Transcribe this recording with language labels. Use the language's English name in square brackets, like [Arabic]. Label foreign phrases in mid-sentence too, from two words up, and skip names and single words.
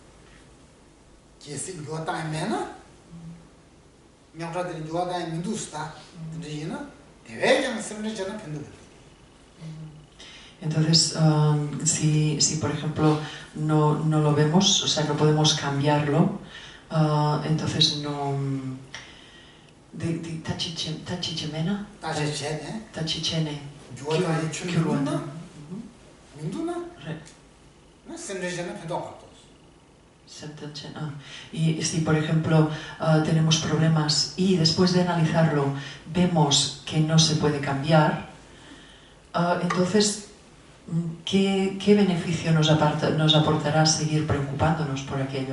[Spanish] Entonces, si por ejemplo no lo vemos, o sea, no podemos cambiarlo, entonces no... Tachichemena? Tachichene. Kyurwana. Y si por ejemplo tenemos problemas y después de analizarlo vemos que no se puede cambiar, entonces ¿qué beneficio nos aportará seguir preocupándonos por aquello?